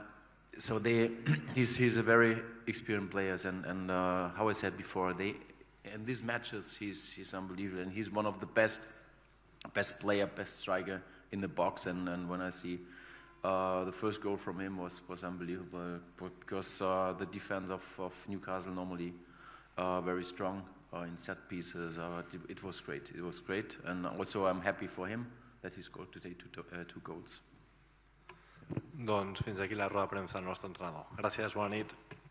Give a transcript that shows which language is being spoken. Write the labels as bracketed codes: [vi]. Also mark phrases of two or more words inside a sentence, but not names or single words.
[en] So he's a very experienced player, and how I said before, in these matches he's unbelievable, and he's one of the best player, best striker in the box, and when I see the first goal from him was unbelievable, because the defense of Newcastle normally very strong in set pieces. It was great, and also I'm happy for him that he scored today 2 goals. [ca] Doncs fins aquí la roda de premsa del nostre entrenador. Gràcies, bona nit.